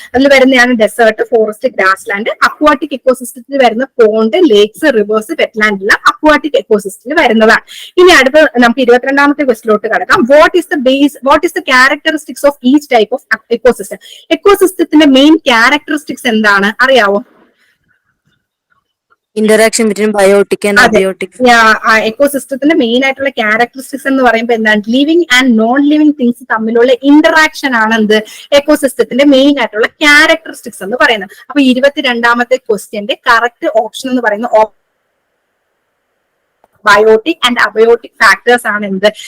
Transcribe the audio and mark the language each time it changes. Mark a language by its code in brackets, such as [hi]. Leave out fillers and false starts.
[ml] അതിൽ വരുന്നതാണ് desert, forest, grass land. Aquatic എക്കോസിസ്റ്റത്തിൽ വരുന്ന പോണ്ട്, ലേക്സ്, റിവേഴ്സ്, വെറ്റ്ലാൻഡ് എല്ലാം അക്വാട്ടിക് എക്കോസിസ്റ്റത്തിൽ വരുന്നതാണ്. ഇനി അടുത്ത നമുക്ക് 22ാമത്തെ ക്വസ്റ്റിലോട്ട് കടക്കാം. [en] What is the characteristics of each type of ecosystem? [ml] എക്കോസിസ്റ്റത്തിന്റെ main characteristics എന്താണ് അറിയാവോ? [en] Interaction between biotic and abiotic. [ml] എക്കോസിസ്റ്റത്തിന്റെ main ആയിട്ടുള്ള ക്യാരക്ടറിസ്റ്റിക്സ് എന്ന് പറയുമ്പോൾ എന്താണ്? Living and non living things തമ്മിലുള്ള ഇന്ററാക്ഷൻ ആണ് എന്ത്? എക്കോസിസ്റ്റത്തിന്റെ മെയിൻ ആയിട്ടുള്ള ക്യാരക്ടറിസ്റ്റിക്സ് എന്ന് പറയുന്നത്. അപ്പൊ 22ാമത്തെ ക്വസ്റ്റ്യന്റെ കറക്റ്റ് ഓപ്ഷൻ എന്ന് പറയുന്നത് ബയോട്ടിക് ആൻഡ് അബയോട്ടിക് ഫാക്ടേഴ്സ് ആണ് എന്ത്?